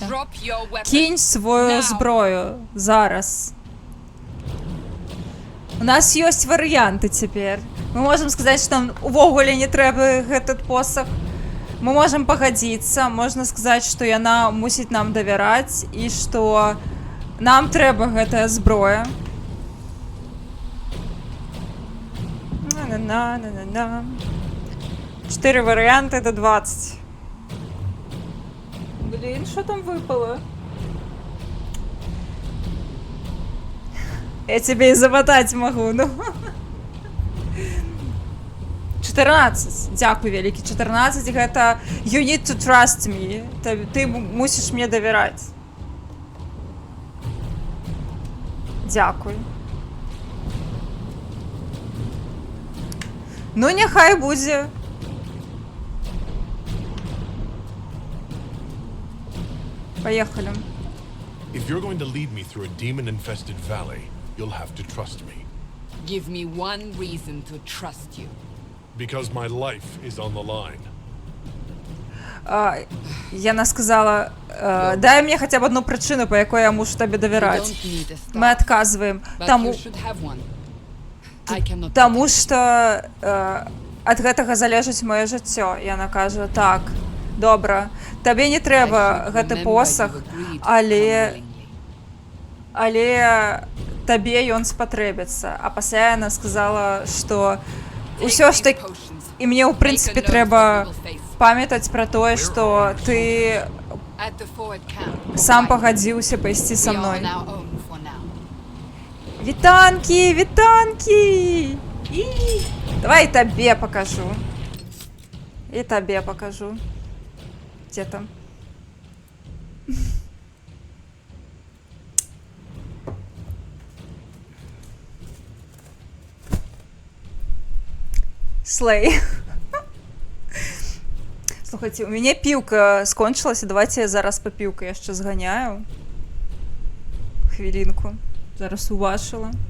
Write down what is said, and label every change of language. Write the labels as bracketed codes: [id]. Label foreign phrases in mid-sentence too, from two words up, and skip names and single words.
[en] Drop your weapon. [uk] Кинь свою [en] Now. [uk] зброю. Зараз. [be] У нас ёсць варыянты цяпер. Мы можам сказаць, што нам увогуле не трэба гэтый посах. Мы можам пагадзіцца, можна сказаць, што яна мусіць нам давяраць і што нам трэба гэтая зброя. На-на-на-на-на. 4 варыянты до 20. [ru] Блин, что там выпало? Я тебе и замотать могу, ну. [be] 14. Дякую, вялікі. [en] 14 гэта you need to trust me. [be] Ты мусіш мне давяраць. [uk] Дякую. [be] Ну, няхай будзе. [ru] Поехали. [en] If you're going to lead me through a demon-infested valley, you'll have to trust me. Give me one reason to trust you. Because my life is on the line. [be] Яна сказала, [ru] дай мне хотя бы одну причину, [be] по якой я мушу [ru] тебе [en] You [ru] доверять. [en] don't need a star, [ru] Мы отказываем. [en] but you should have one. I cannot [be] Таму [en] protect [be] што ад гэтага залежыць маё жыццё. Яна кажа, так, добра, табе не [en] I [be] трэба [en] should [be] гэты [en] remember [be] посах, [en] you agreed [be] але [en] unwillingly. [be] табе ён спатрэбіцца. А пасля яна сказала, што [en] Take [be] ўсё ж [en] these [ru] таки, [en] potions. [be] і мне ў прынцыпе [en] Make a note [be] трэба [en] what you will face. [be] памятаць пра тое, што ты [en] At the forward camp. [be] сам [en] Right. [be] пагадзіўся пайсці са [en] We are [be] мной. [en] on our own for now. [be] Вітанкі, вітанкі! І... [ru] Давай табе покажу. І табе покажу. Где там? Слей. [uk] Слухайте, [ru] у меня [uk] пілка скончилась, давайте я зараз по пілку яшчэ зганяю. Хвилинку. Зараз уважила.